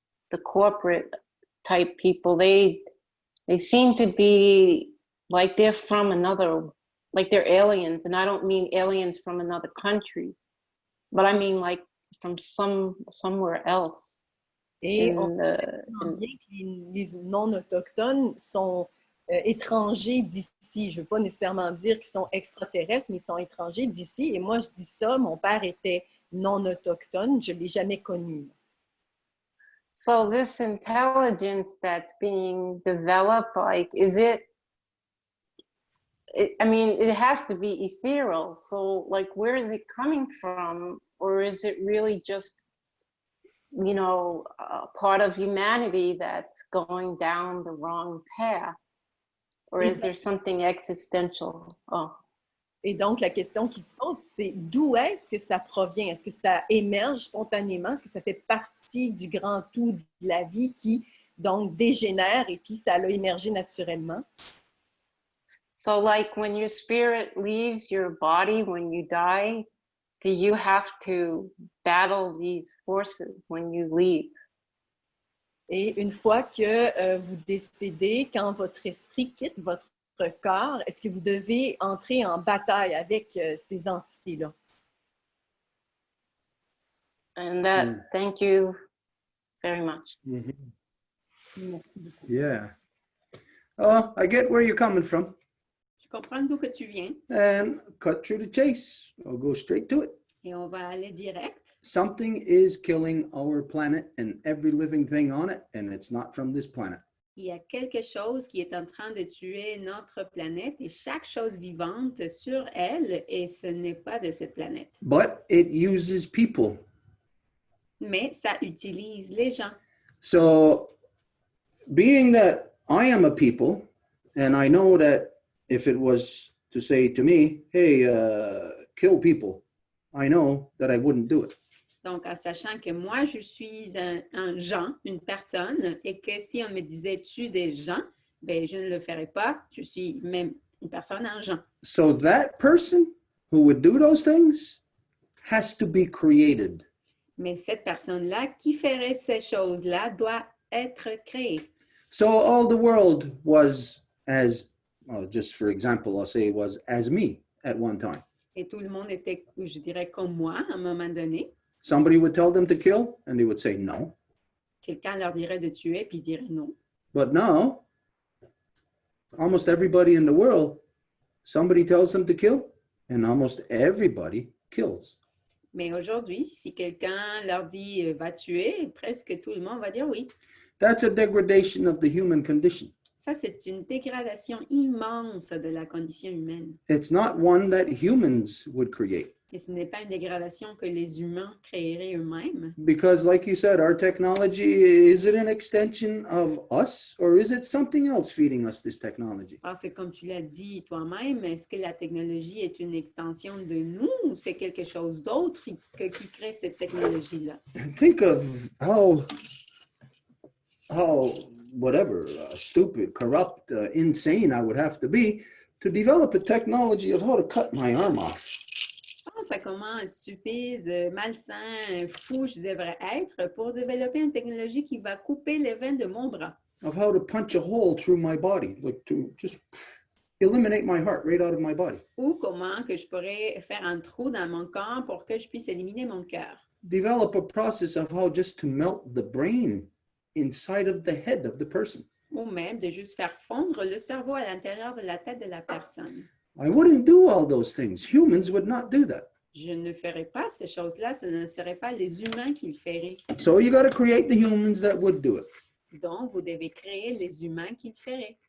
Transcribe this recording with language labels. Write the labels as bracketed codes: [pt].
[en] the corporate type people, they seem to be like they're from another, like they're aliens. And I don't mean aliens from another country, but I mean like from somewhere else. [fr] Et on comprend bien que les non-autochtones sont étrangers d'ici. Je ne veux pas nécessairement dire qu'ils sont extraterrestres, mais ils sont étrangers d'ici. Et moi, je dis ça, mon père était non-autochtone, je ne l'ai jamais connu. [en] So this intelligence that's being developed, like, I mean, it has to be ethereal. So like, where is it coming from? Or is it really just, you know, part of humanity that's going down the wrong path? Or is there something existential? Oh. [fr] Et donc, la question qui se pose, c'est d'où est-ce que ça provient? Est-ce que ça émerge spontanément? Est-ce que ça fait partie du grand tout de la vie qui, donc, dégénère et puis ça a émergé naturellement? [en] So, like, when your spirit leaves your body, when you die, do you have to battle these forces when you leave? [fr] Et une fois que vous décédez, quand votre esprit quitte votre corps, est-ce que vous devez entrer en bataille avec ces entités-là? [en] And that, thank you very much. Mm-hmm. [fr] Merci beaucoup. [en] Yeah. Oh, I get where you're coming from. [fr] Je comprends d'où que tu viens. [en] And cut through the chase. I'll go straight to it. [fr] Et on va aller direct. [en] Something is killing our planet and every living thing on it, and it's not from this planet. [fr] Il y a quelque chose qui est en train de tuer notre planète et chaque chose vivante sur elle, et ce n'est pas de cette planète. [en] But it uses people. [fr] Mais ça utilise les gens. [en] So, being that I am a people, and I know that if it was to say to me, hey, kill people, I know that I wouldn't do it. [fr] Donc, en sachant que moi, je suis un gens, une personne, et que si on me disait tue des gens, ben, je ne le ferais pas. Je suis même une personne en gens. [en] So that person who would do those things has to be created. [fr] Mais cette personne-là qui ferait ces choses-là doit être créée. [en] So all the world was as, well, just for example, I'll say was as me at one time. [fr] Et tout le monde était, je dirais, comme moi à un moment donné. [en] Somebody would tell them to kill, and they would say no. [fr] Quelqu'un leur dirait de tuer, puis ils diraient non. [en] But now, almost everybody in the world, somebody tells them to kill, and almost everybody kills. [fr] Mais aujourd'hui, si quelqu'un leur dit va tuer, presque tout le monde va dire oui. [en] That's a degradation of the human condition. [fr] Ça, c'est une dégradation immense de la condition humaine. [en] It's not one that humans would create. [fr] Et ce n'est pas une dégradation que les humains créeraient eux-mêmes. [en] Because, like you said, our technology, is it an extension of us, or is it something else feeding us this technology? [fr] Parce que comme tu l'as dit toi-même, est-ce que la technologie est une extension de nous ou c'est quelque chose d'autre qui crée cette technologie-là? [en] Think of how whatever, stupid, corrupt, insane I would have to be to develop a technology of how to cut my arm off. [fr] Pense à comment stupide, malsain, fou je devrais être pour développer une technologie qui va couper les veines de mon bras. [en] Of how to punch a hole through my body, like to just eliminate my heart right out of my body. [fr] Ou comment que je pourrais faire un trou dans mon corps pour que je puisse éliminer mon cœur. [en] Develop a process of how just to melt the brain inside of the head of the person. [fr] Ou même de juste faire fondre le cerveau à l'intérieur de la tête de la personne. [en] I wouldn't do all those things. Humans would not do that. [fr] Je ne ferais pas ces choses-là, ce ne seraient pas les humains qui le feraient. [en] So you got to create the humans that would do it. [fr] Donc, vous devez créer les humains qui le feraient.